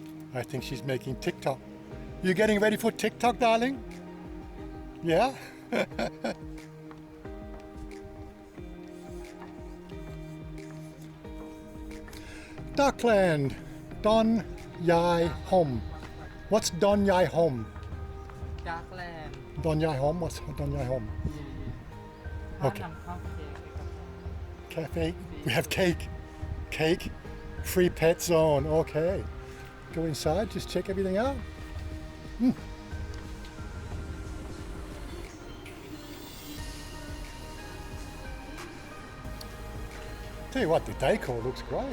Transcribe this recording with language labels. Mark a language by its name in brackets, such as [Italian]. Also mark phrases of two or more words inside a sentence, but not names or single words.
[English] I think she's making TikTok. You getting ready for TikTok, darling? Yeah? Duckland Don Yai Hom. What's Don Yai Hom? Duckland Don Yai Hom? What's Don Yai Hom? Okay. [Thai] นำเข้าเค้ก [English] Cafe. We have cake. Cake. Free pet zone. Okay. Go inside, just check everything out. Tell you what, the decor looks great.